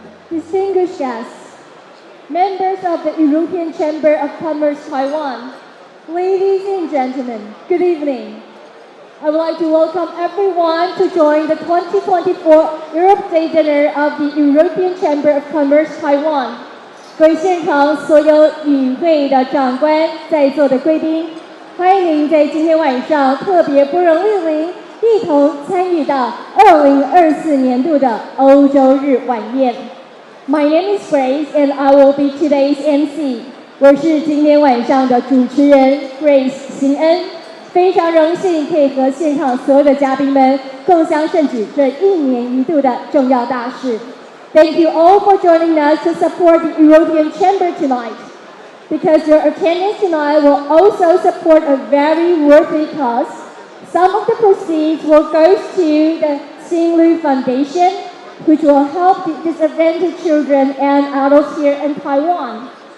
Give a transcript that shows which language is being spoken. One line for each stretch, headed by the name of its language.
English: Distinguished guests, members of the European Chamber of Commerce Taiwan, ladies and gentlemen, good evening. I would like to welcome everyone to join the 2024 Europe Day Dinner of the European Chamber of Commerce Taiwan.
Chinese: 各位现场所有与会的长官、在座的贵宾，欢迎您在今天晚上特别不容莅临，一同参与到2024年度的欧洲日晚宴。
English: My name is Grace, and I will be today's MC.
Chinese: 我是今天晚上的主持人 Grace 邢恩，非常荣幸可以和现场所有的嘉宾们共襄盛举这一年一度的重要大事。
English: Thank you all for joining us to support the European Chamber tonight. Because your attendance tonight will also support a very worthy cause. Some of the proceeds will go to the Xinlu Foundation, which will help the disadvantaged children and adults here in Taiwan.